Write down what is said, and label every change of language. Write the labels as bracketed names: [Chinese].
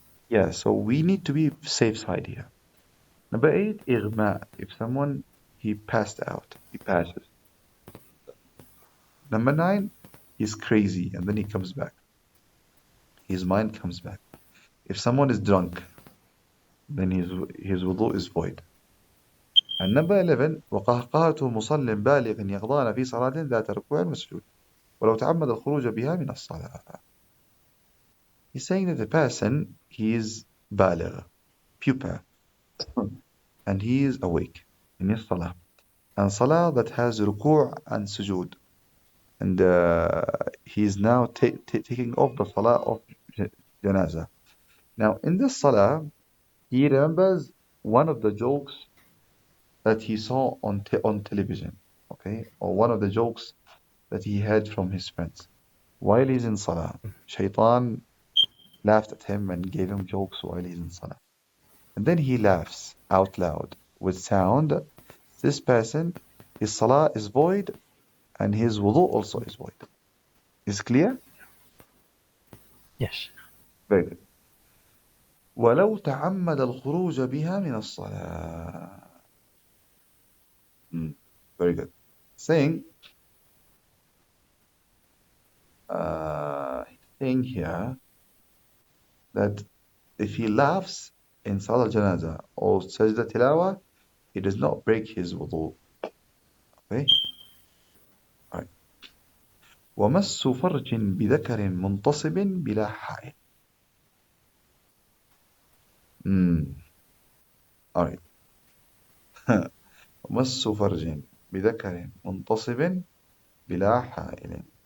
[English] Yeah, so we need to be safe side here. Number 8, إغماء. If someone he passed out, he passes. Number 9, he's crazy and then he comes back. His mind comes back. If someone is drunk, then his wudu is void. And number 11 [Arabic] وقهقهة مصل بالغ يقضان في صلاة ذات ركوع وسجود ولو تعمد الخروج بها من الصلاة. [English] He's saying that the person, he is بالغ, pupa, and he is awake in his salah. And salah that has ruku' and sujood. And he is now taking off the salah of janazah. Now in this salah, he remembers one of the jokes that he saw on television, okay, or one of the jokes that he heard from his friends while he's in salah. Shaitan laughed at him and gave him jokes while he's in salah, and then he laughs out loud with sound. This person, his salah is void and his wudu also is void. Is clear? Yes, Sheikh. Very good. [Arabic] ولو تعمد الخروج بها من الصلاة. [English] Very good. Saying, saying here that if he laughs in Salah Janazah or Sajda Tilawa, he does not break his wudu. Okay? All right. [Arabic] ومس فرج بذكر منتصب بلا حائل. [English] All right. [Arabic] ومس فرج بذكر منتصب بلا حائل.